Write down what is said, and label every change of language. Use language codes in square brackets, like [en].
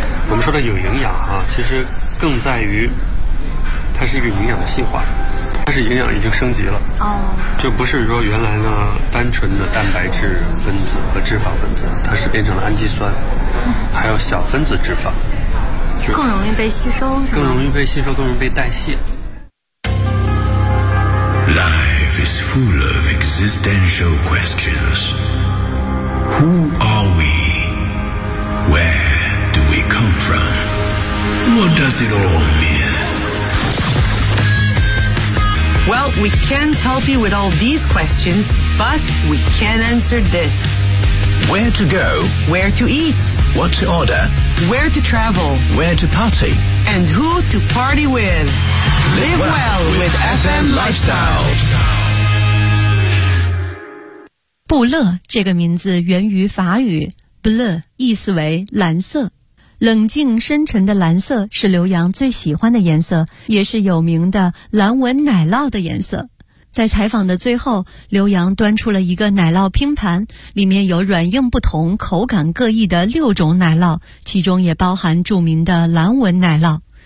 [zh] 我们说的有营养哈，其实更在于它是一个营养的细化，它是营养已经升级了。哦，就不是说原来呢单纯的蛋白质分子和脂肪分子，它是变成了氨基酸，还有小分子脂肪。更容易被吸收，更容易被吸收，更容易被代谢。 [en] Life is full of existential questions. Who are we? Where do we come from? What does it all mean? Well, we can't help you with all these questions, but we can answer this. Where to go? Where to eat? What to order? Where to travel? Where to party? And who to party with? Live well with FM Lifestyle. [zh] 布勒这个名字源于法语 ,bleu 意思为蓝色。冷静深沉的蓝色是刘洋最喜欢的颜色，也是有名的蓝纹奶酪的颜色。在采访的最后，刘洋端出了一个奶酪拼盘，里面有软硬不同、口感各异的六种奶酪，其中也包含著名的蓝纹奶酪。